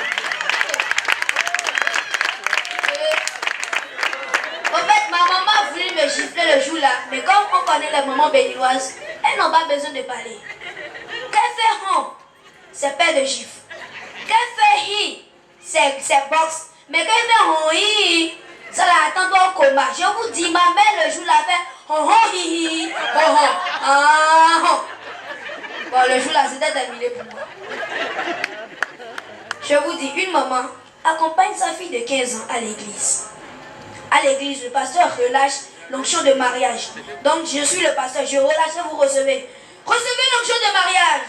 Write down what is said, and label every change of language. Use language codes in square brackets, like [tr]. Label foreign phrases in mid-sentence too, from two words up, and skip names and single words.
[fr] En fait, ma maman a voulu me gifler le jour là. Mais comme on connaît les mamans béninoises, elles n'ont pas besoin de parler. Qu'elle fait hon, c'est paire de gifles. Qu'elle fait hi, c'est box. Mais quand elle fait hon hi, ça la attend au coma. Je vous dis, ma mère le jour là fait hon hon hi hi, hon hon, ah hon. Bon, le jour là, c'était terminé pour moi. Je vous dis, une maman accompagne sa fille de 15 ans à l'église. À l'église, le pasteur relâche l'onction de mariage. Donc, je suis le pasteur, je relâche et vous recevez. Recevez l'onction de mariage.